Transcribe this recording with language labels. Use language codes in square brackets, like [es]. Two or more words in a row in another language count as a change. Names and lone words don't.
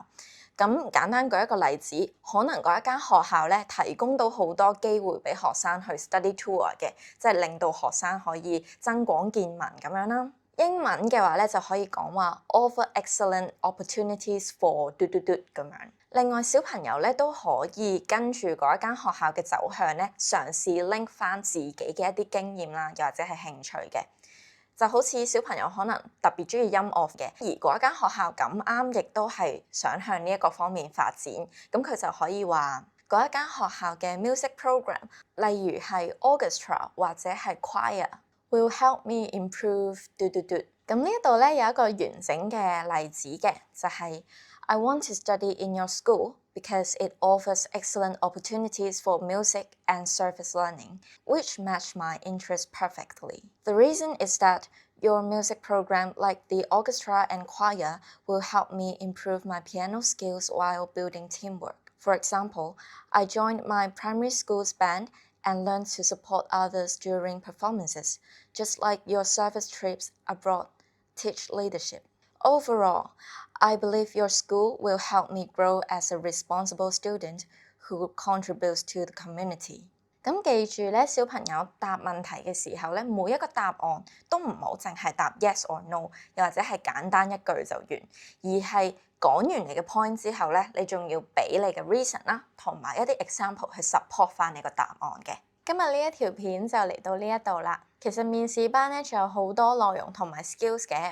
[yue] 咁簡單舉一個例子，可能嗰一間學校咧提供到好多機會俾學生去 [en] study tour [yue] 嘅，即係令到學生可以增廣見聞咁樣啦。英文嘅話咧就可以講話 [en] offer excellent opportunities for [yue] 嘟嘟嘟咁樣。另外小朋友咧都可以跟住嗰一間學校嘅走向咧，嘗試 link 翻自己嘅一啲經驗啦，又或者係興趣嘅。就好似小朋友可能特別中意音樂嘅，而嗰一間學校咁啱亦都係想向呢一個方面發展，咁佢就可以話嗰一間學校嘅 [en] music program， [yue] 例如係 orchestra 或者係 choir， [en] will help me improve [yue] 嘟嘟嘟。咁呢一度咧有一個完整嘅例子嘅，就係 [en] I want to study in your school because it offers excellent opportunities for music and service learning, which match my interests perfectly. The reason is that your music program, like the orchestra and choir, will help me improve my piano skills while building teamwork. For example, I joined my primary school's band and learned to support others during performances, just like your service trips abroad teach leadership. Overall, I believe your school will help me grow as a responsible student who contributes to the community. [yue] 咁記住咧，小朋友答問題嘅時候咧，每一個答案都唔好淨係答 [en] yes or no， [yue] 又或者係簡單一句就完，而係講完你嘅 point 之後咧，你仲要俾你嘅 reason 啦，同埋一啲 example 去 support 翻你個答案嘅。今日呢一條片就嚟到呢一度啦。其實面試班咧仲有好多內容同埋 skills 嘅。